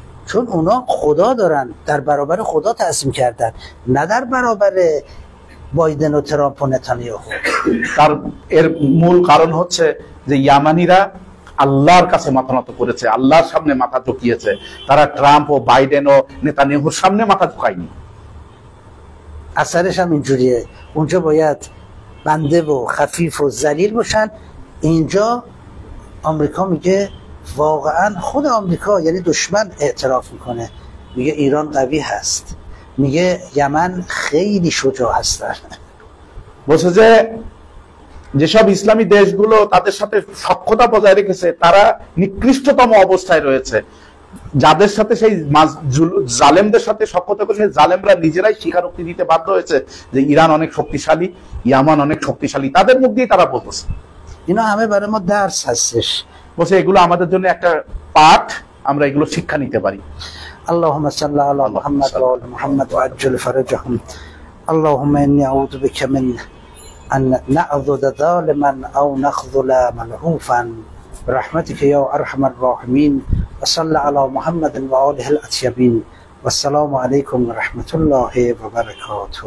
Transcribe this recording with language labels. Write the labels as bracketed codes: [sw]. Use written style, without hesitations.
[fa] چون اونا خدا دارن، در برابر خدا تعظیم کردن، نه در برابر بایدن و ترامپ و نتانیاهو. [bn] তার এর মূল কারণ হচ্ছে যে ইয়ামানিরা আল্লাহর কাছে মাথা নত করেছে, আল্লাহর সামনে মাথা ঝুঁকিয়েছে, তারা ট্রাম্প ও বাইডেন ও নেতানিয়াহুর সামনে মাথা ঝুঁকায়নি। [fa] اثرش هم اینجوریه، اونجا باید بنده و خفیف و ذلیل باشن، اینجا آمریکا میگه واقعا خود آمریکا یعنی دشمن اعتراف میکنه، میگه ایران قوی هست، میگه یمن خیلی شجاع هستن। [bn] বলছে যে যেসব ইসলামী দেশগুলো তাদের সাথে সখ্যতা বজায় রেখেছে, তারা নিকৃষ্টতম অবস্থায় রয়েছে। যাদের সাথে সেই জালেমদের সাথে সখ্যতা করে, সেই জালেমরা নিজেরাই স্বীকারোক্তি দিতে বাধ্য হয়েছে যে ইরান অনেক শক্তিশালী, ইয়ামান অনেক শক্তিশালী, তাদের মুখ দিয়ে তারা বলতেছে। [fa] اینا همه برای ما درس هستش। [bn] বলছে এগুলো আমাদের জন্য একটা পাঠ, আমরা এগুলো শিক্ষা নিতে পারি। [ar] اللهم صل على محمد وآل محمد وعجل فرجهم. اللهم إني أعوذ بك من أن نعضد ظالما أو نخذل ملهوفا برحمتك يا أرحم الراحمين. وصلى على محمد وآله الأطيبين. والسلام عليكم ورحمة الله وبركاته.